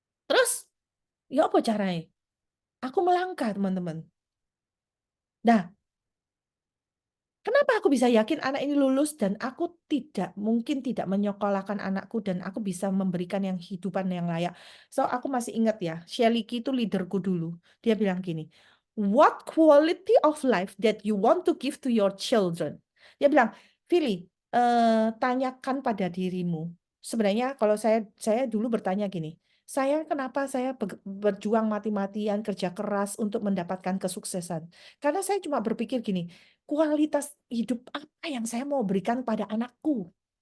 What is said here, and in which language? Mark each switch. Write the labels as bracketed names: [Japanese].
[Indonesian] Terus, ya apa caranya? Aku melangkah, teman-teman. Nah, kenapa aku bisa yakin anak ini lulus dan aku mungkin tidak menyekolahkan anakku dan aku bisa memberikan yang hidupan yang layak. So, aku masih ingat ya, Sheliki itu leaderku dulu. Dia bilang gini, [English] what quality of life that you want to give to your children? [Indonesian] Dia bilang, Vili, tanyakan pada dirimu. Sebenarnya kalau saya dulu bertanya gini, kenapa saya berjuang mati-matian, kerja keras untuk mendapatkan kesuksesan? Karena saya cuma berpikir gini, kualitas hidup apa yang saya mau berikan pada anakku?